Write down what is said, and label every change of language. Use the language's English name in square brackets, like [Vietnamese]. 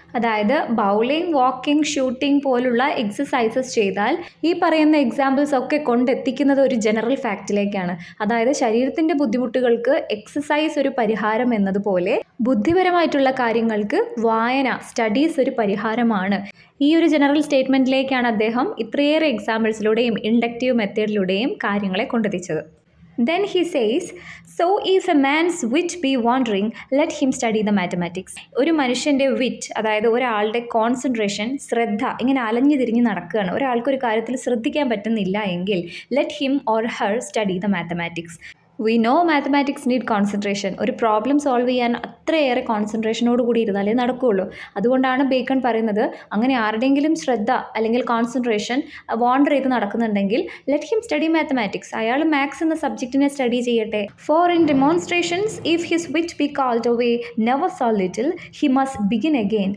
[Malayalam] അതായത് bowling, walking, shooting പോലുള്ള exercises ചെയ്താൽ ഈ പറയുന്ന എക്സാമ്പിൾസ് ഒക്കെ കൊണ്ടെത്തിക്കുന്നത് ഒരു ജനറൽ ഫാക്റ്റിലേക്കാണ്. അതായത് ശരീരത്തിൻ്റെ ബുദ്ധിമുട്ടുകൾക്ക് എക്സസൈസ് ഒരു പരിഹാരം എന്നതുപോലെ ബുദ്ധിപരമായിട്ടുള്ള കാര്യങ്ങൾക്ക് വായന, സ്റ്റഡീസ് ഒരു പരിഹാരമാണ്. ഈ ഒരു ജനറൽ സ്റ്റേറ്റ്മെൻറ്റിലേക്കാണ് അദ്ദേഹം ഇത്രയേറെ എക്സാമ്പിൾസിലൂടെയും ഇൻഡക്റ്റീവ് മെത്തേഡിലൂടെയും കാര്യങ്ങളെ കൊണ്ടെത്തിച്ചത്. [English] Then he says, so if a man's wit be wandering, let him study the mathematics. [Malayalam] ഒരു മനുഷ്യൻ്റെ വിറ്റ്, അതായത് ഒരാളുടെ കോൺസെൻട്രേഷൻ, ശ്രദ്ധ ഇങ്ങനെ അലഞ്ഞു തിരിഞ്ഞ് നടക്കുകയാണ്, ഒരാൾക്കൊരു കാര്യത്തിൽ ശ്രദ്ധിക്കാൻ പറ്റുന്നില്ല എങ്കിൽ [English] let him or her study the mathematics. We know mathematics need concentration. [Malayalam] ഒരു പ്രോബ്ലം സോൾവ് ചെയ്യാൻ അത്രയേറെ കോൺസെൻട്രേഷനോട് കൂടി ഇരുന്നാലേ നടക്കുകയുള്ളൂ. അതുകൊണ്ടാണ് ബേക്കൺ പറയുന്നത്, അങ്ങനെ ആരുടെയെങ്കിലും ശ്രദ്ധ അല്ലെങ്കിൽ കോൺസെൻട്രേഷൻ വാണ്ടർ ചെയ്ത് നടക്കുന്നുണ്ടെങ്കിൽ [English] Let him study mathematics. [Malayalam] അയാൾ മാത്സ് എന്ന സബ്ജക്റ്റിനെ സ്റ്റഡി ചെയ്യട്ടെ. [English] For in demonstrations if his wit be called away never so little he must begin again.